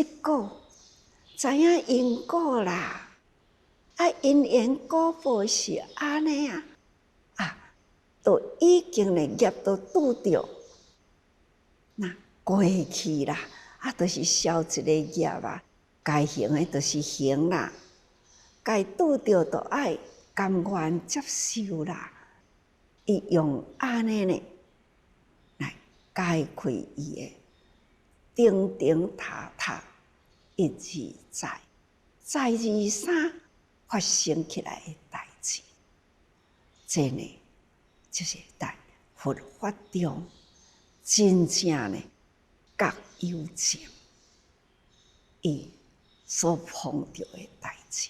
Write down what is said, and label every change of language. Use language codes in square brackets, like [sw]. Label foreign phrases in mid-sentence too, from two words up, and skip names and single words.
[nan] 果，知影因果啦，因缘果报是安尼都已经呢业都拄着，那过去啦，就是消一个业该行的就是行啦，该拄着就爱甘愿接受啦。伊用安尼呢来解开伊的顶顶塔塔一而再，再而三发生起来的代志，这呢就是在佛法中真正呢觉有情伊所碰到的代志。